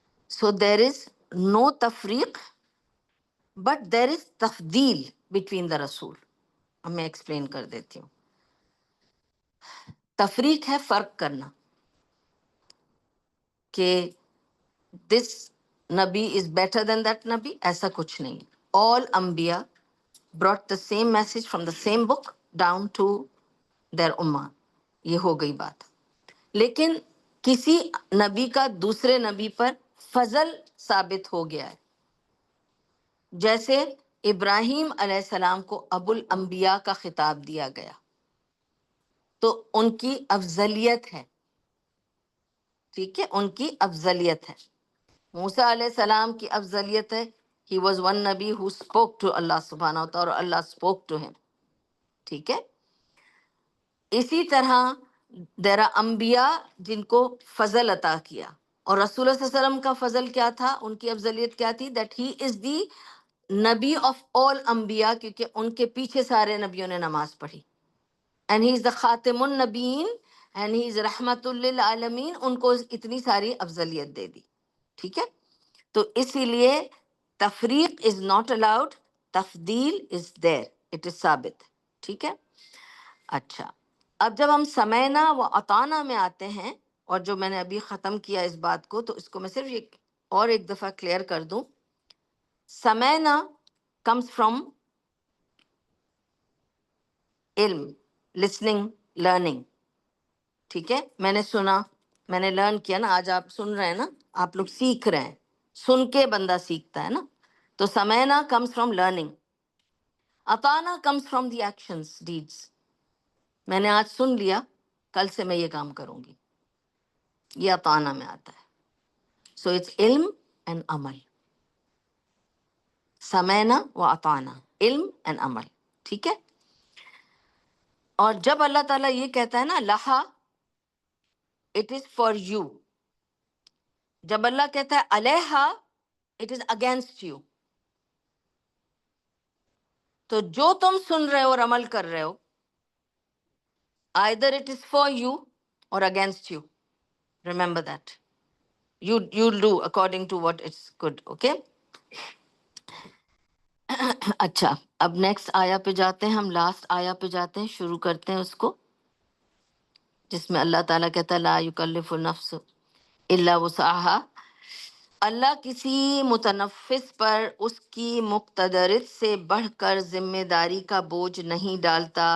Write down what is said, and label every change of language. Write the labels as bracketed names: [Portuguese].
[English] So there is no تفریق but there is تفضیل between the رسول. [Urdu] اب میں ایکسپلین کر دیتی ہوں. تفریق ہے فرق کرنا کہ [English] this نبی is better than that نبی، [Urdu] ایسا کچھ نہیں. [English] All انبیاء brought the same message from the same book down to their ummah. [Urdu] یہ ہو گئی بات. لیکن کسی نبی کا دوسرے نبی پر فضل ثابت ہو گیا ہے. جیسے ابراہیم علیہ السلام کو ابو الانبیاء کا خطاب دیا گیا تو ان کی افضلیت ہے. ٹھیک ہے، ان کی افضلیت ہے. موسیٰ علیہ السلام کی افضلیت ہے. [English] He was one نبی who spoke to Allah سبحانہ و تعالیٰ اور اللہ spoke to him. [Urdu] ٹھیک ہے. اسی طرح [English] there are [Urdu] انبیاء جن کو فضل عطا کیا، اور رسول اللہ صلی اللہ علیہ وسلم کا فضل کیا تھا، ان کی افضلیت کیا تھی؟ [English] that he is the نبی of all انبیاء، [Urdu] کیونکہ ان کے پیچھے سارے نبیوں نے نماز پڑھی. [English] and he is the خاتم النبیین and he is رحمت للعالمین. [Urdu] ان کو اتنی ساری افضلیت دے دی. ٹھیک ہے. تو اسی لیے تفریق [English] is not allowed, [Urdu] تفضیل [English] is there, it is [Urdu] ثابت. ٹھیک ہے. اچھا، اب جب ہم سمینا و اطانا میں آتے ہیں، اور جو میں نے ابھی ختم کیا اس بات کو، تو اس کو میں صرف ایک دفعہ کلیئر کر دوں. [English] سمینا comes from علم، listening, learning. [Urdu] ٹھیک ہے. میں نے سنا، میں نے لرن کیا نا. آج آپ سن رہے ہیں نا، آپ لوگ سیکھ رہے ہیں. سن کے بندہ سیکھتا ہے نا. [English] تو سمینا comes from learning. اطانا comes from the actions, deeds. [Urdu] میں نے آج سن لیا، کل سے میں یہ کام کروں گی، یہ اطانا میں آتا ہے. [English] So it's علم and عمل. [Urdu] سمینا و اطانا، علم اینڈ عمل. ٹھیک ہے. اور جب اللہ تعالیٰ یہ کہتا ہے نا لہا، [English] It is for you. [Urdu] جب اللہ کہتا ہے علیہا، [English] It is against you. [Urdu] تو جو تم سن رہے ہو اور عمل کر رہے ہو، [English] either it is for you or against you. Remember that. You'll do according to what it's good. Okay. [Urdu] اچھا، اب نیکسٹ آیا پہ جاتے ہیں. ہم لاسٹ آیا پہ جاتے ہیں، شروع کرتے ہیں اس کو، جس میں اللہ تعالیٰ کہتا ہے [Arabic] لا یکلف نفس الا وسعها. [Urdu] اللہ کسی متنفس پر اس کی مقتدرت سے بڑھ کر ذمہ داری کا بوجھ نہیں ڈالتا.